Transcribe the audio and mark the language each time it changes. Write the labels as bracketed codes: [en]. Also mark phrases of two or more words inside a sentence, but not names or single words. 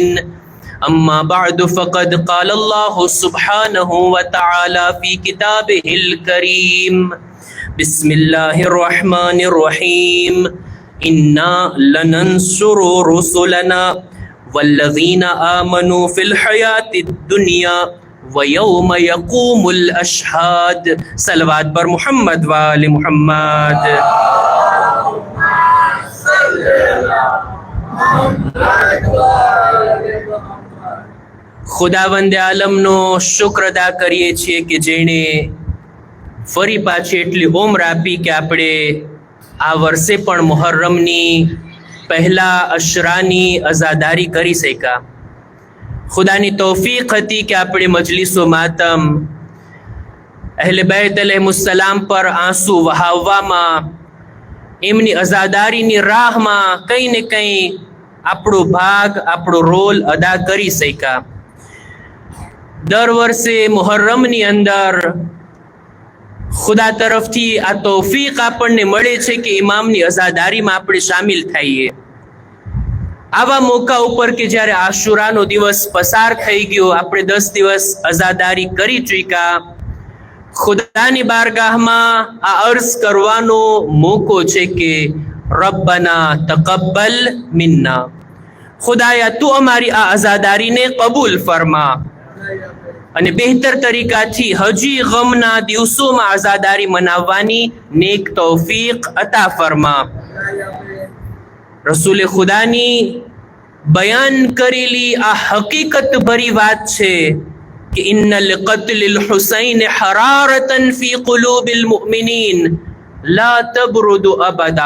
[ar] أما بعد فقد قال الله سبحانه وتعالى في كتابه الكريم. بسم الله الرحمن الرحيم. إنا لننصر رسلنا والذين آمنوا في الحياة الدنيا ويوم يقوم الأشهاد. [gu] સલવાત પર [ar] محمد وآل محمد. [gu] ખુદાવંદ આલમનો શુક્ર અદા કરીએ છીએ કે જેણે ફરી पाછી એટલી ઉંમર આપી કે આપણે આ વર્ષે પણ મુહર્રમની પહેલા અશરાની અઝાદારી કરી શક્યા। ખુદાની તૌફીક હતી કે આપણે મજલિસો માતમ અહેલે [ar] بيت عليهم السلام [gu] પર આંસુ વહાવવામાં એમની અઝાદારીની રાહમાં કંઈ ને કંઈ આપણો ભાગ આપણો રોલ અદા કરી શક્યા। દર વર્ષે મુહર્રમની અંદર ખુદા તરફથી આ તૌફીક આપણે મળે છે કે ઇમામની અઝાદારીમાં આપણે શામિલ થઈએ। આવા મોકા ઉપર કે જ્યારે આશુરાનો દિવસ પસાર થઈ ગયો, આપણે 10 દિવસ અઝાદારી કરી ચૂક્યા। ખુદાની બારગાહમાં આ અર્જ કરવાનો મોકો છે કે [ar] ربنا تقبل منا, [gu] ખુદાયા તું અમારી આ અઝાદારીને કબૂલ ફરમા અને બહેતર તરીકાથી હજી ગમના દિવસોમાં આઝાદારી મનાવવાની નેક તૌફીક અતા ફરમા। રસૂલે ખુદાની બયાન કરેલી આ હકીકત ભરી વાત છે કે [ar] إن لقتل الحسين حرارة في قلوب المؤمنين لا تبرد أبدا.